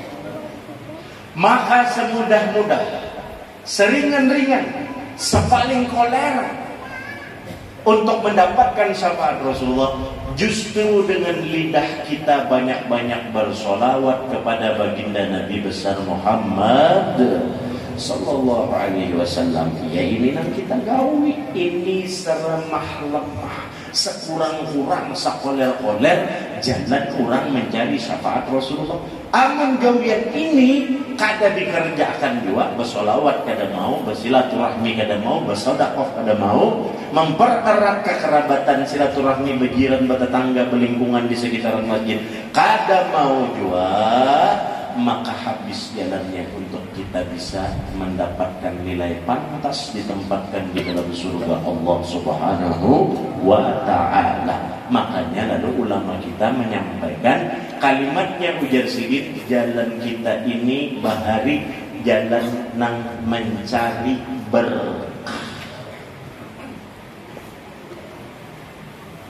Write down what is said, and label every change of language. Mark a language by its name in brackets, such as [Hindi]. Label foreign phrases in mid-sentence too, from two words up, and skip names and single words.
[Indonesian] Maka semudah-mudah, seringan-ringan, sepaling koler untuk mendapatkan syafaat Rasulullah, justru dengan lidah kita banyak-banyak bersolawat kepada baginda Nabi besar Muhammad [Arabic] صلى الله عليه وسلم. [Indonesian] Ya ini yang kita gawi, ini seremah-lemah, sekurang-kurang, sekoler-koler jalan orang mencari syafaat Rasulullah. Amun gawian ini kada dikerjakan juga, bersolawat kada mau, bersilaturahmi kada mau, bersedekah kada mau, mempererat kekerabatan silaturahmi berjiran bertetangga berlingkungan di sekitaran masjid kada mau juga, maka habis jalannya untuk kita bisa mendapatkan nilai pantas ditempatkan di dalam surga Allah [Arabic] سبحانه وتعالى. [Indonesian] Makanya lalu ulama kita menyampaikan kalimatnya ujar sedikit, jalan kita ini bahari jalan nang mencari berkah.